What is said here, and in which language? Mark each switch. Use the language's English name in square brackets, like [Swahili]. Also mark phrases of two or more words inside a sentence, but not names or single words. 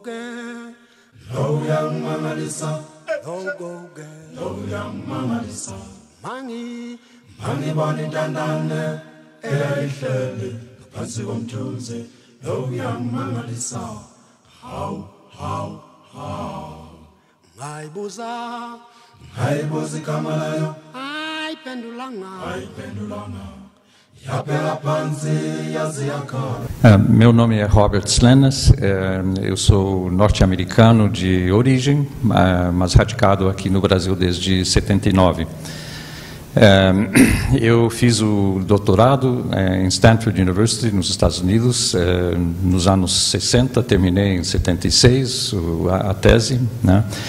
[Zulu] ke lo yangimangalisa logo ke lo yangimangalisa mangi bani intandane eyayihleli ngaphansi komthunzi lo yangimangalisa how ngayibuza igama layo ayiphendulanga yaphela phansi yaze yakhala. [Portuguese] Meu nome é Robert Slenes, eu sou norte-americano de origem, mas radicado aqui no Brasil desde 79. Eu fiz o doutorado em Stanford University, nos Estados Unidos, nos anos 60, terminei em 76 a tese, né?